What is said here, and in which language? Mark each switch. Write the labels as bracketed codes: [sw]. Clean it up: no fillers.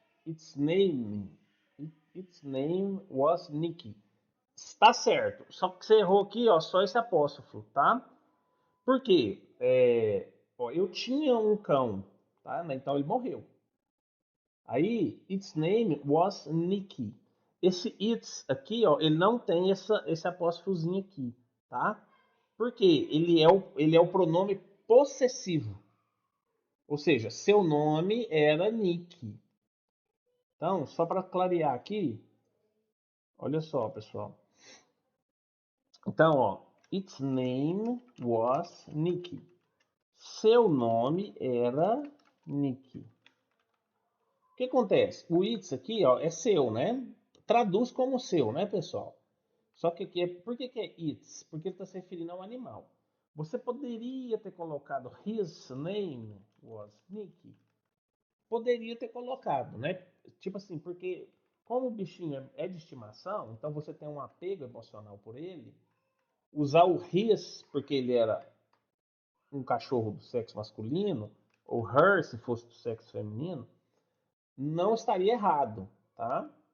[en] Its name, its name was Nicky. [pt] Está certo. Só que você errou aqui, ó, só esse apóstrofo, tá? Por quê? Ó, eu tinha um cão, tá? Então ele morreu. [en] Aí, its name was Nicky. [pt] Esse its aqui, ó, ele não tem esse apóstrofozinho aqui, tá? Por quê? Ele é o pronome possessivo. Ou seja, seu nome era Nick. Então, só para clarear aqui, olha só, pessoal. Então, ó, [en] its name was Nick. [pt] Seu nome era Nick. O que acontece? O its aqui, ó, é seu, né? Traduz como seu, né, pessoal? Só que aqui por que é its? Porque ele está se referindo ao animal. Você poderia ter colocado [en] his name was Nick. [pt] Poderia ter colocado, né? Tipo assim, porque como o bichinho é de estimação, então você tem um apego emocional por ele, usar o his, porque ele era um cachorro do sexo masculino, ou her, se fosse do sexo feminino, não estaria errado, tá?